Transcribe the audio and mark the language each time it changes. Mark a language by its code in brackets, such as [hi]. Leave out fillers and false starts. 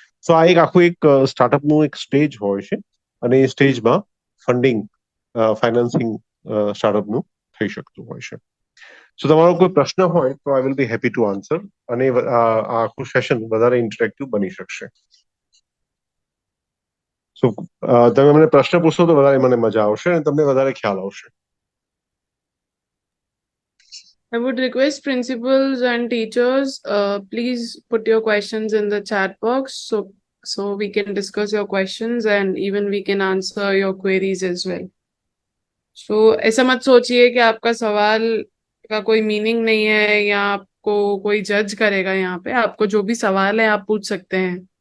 [gu] સો આ એક આખું એક સ્ટાર્ટઅપનું એક સ્ટેજ હોય છે અને એ સ્ટેજમાં ફંડિંગ, ફાઇનાન્સિંગ સ્ટાર્ટઅપનું થઈ શકતું હોય છે. સો તમારો કોઈ પ્રશ્ન હોય તો [en] I will be happy to answer, [gu] અને આ આખું સેશન વધારે ઇન્ટરેક્ટિવ બની શકશે. સો તમે મને પ્રશ્ન પૂછશો તો વધારે મને મજા આવશે અને તમને વધારે ખ્યાલ આવશે. [en] I would request principals and teachers, please put your questions in the chat box so we can discuss your questions and even we can answer your queries as well. [hi] So ऐसा मत सोचिए कि आपका सवाल का कोई मीनिंग नहीं है या आपको कोई जज करेगा। यहाँ पे आपको जो भी सवाल है आप पूछ सकते हैं।